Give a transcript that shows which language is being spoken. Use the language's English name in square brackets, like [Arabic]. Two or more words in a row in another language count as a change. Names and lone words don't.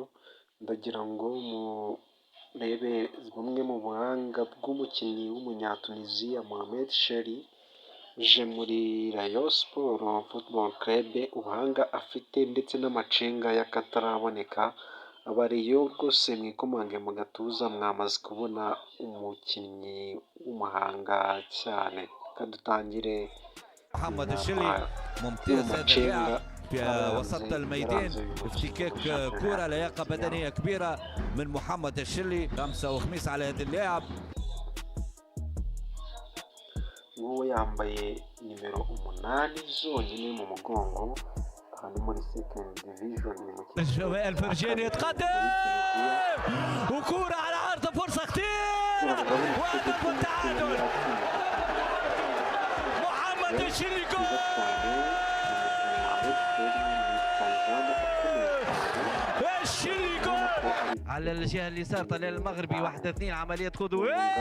[Kinyarwanda] Ndagira ngo murebe bumwe mu buhanga bw'umukinnyi w'umunyatuniziya Mohamed Cheikhly uje muri Rayon Sport Football Club, ubuhanga afite ndetse n'amacenga y'akataraboneka. Abariyo rwose mwikomange mu gatuza, mwamaze kubona umukinnyi w'umuhanga cyane. Kadutangire. [Arabic] محمد الشلي ممتاز هذا اللاعب في وسط الميدان، افتكاك كرة، لياقة بدنية كبيرة من محمد الشلي. خمسة وخميس على هذا اللاعب. [Kinyarwanda] nguwo yambaye nimero 8 zonyine mu mugongo, aha ni muri [English] second division [Kinyarwanda] mu [Arabic] الفرجاني يتقدم وكرة على عرض، فرصة كثير وهدف التعادل. محمد الشلي جول. الشلي جول على الجهة اليسار، طلال المغربي 1-2 عملية خطوة.